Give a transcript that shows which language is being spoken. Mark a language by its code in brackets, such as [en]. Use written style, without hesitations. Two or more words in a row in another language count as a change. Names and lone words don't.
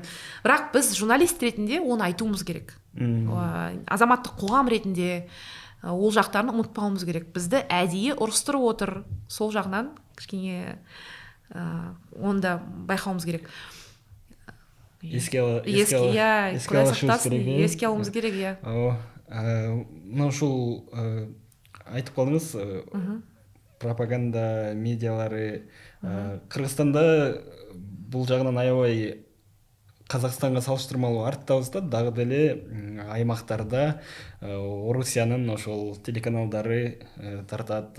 [kk] Бірақ біз журналист ретінде оны айтуымыз керек. Азаматтық қоғам ретінде ол жақтарын ұмытпауымыз керек. Бізді әдейі ұрыстырып отыр. Сол жағынан кішкене онда байқауымыз керек. Еске алуымыз керек, иә. [ky] Мына ушул айтып қалдыңыз, пропаганда медиалары Кыргызстанда бул жагынан аябай Казакстанга салыштырмалуу арттабыз да, дагы деле аймактарда Орусиянын ошол телеканалдары тартат.